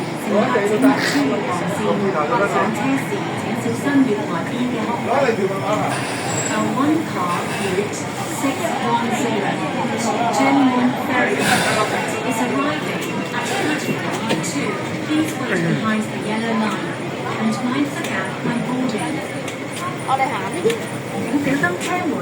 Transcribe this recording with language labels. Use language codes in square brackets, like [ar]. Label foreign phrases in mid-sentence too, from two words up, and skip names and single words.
[yue] 上車時請小心月台邊嘅屋。 [en] A one-car route 610 Genmon Ferry is arriving at platform 2. Please wait behind the yellow line and mind the gap when boarding. [yue] 我哋行呢啲，請小心車門。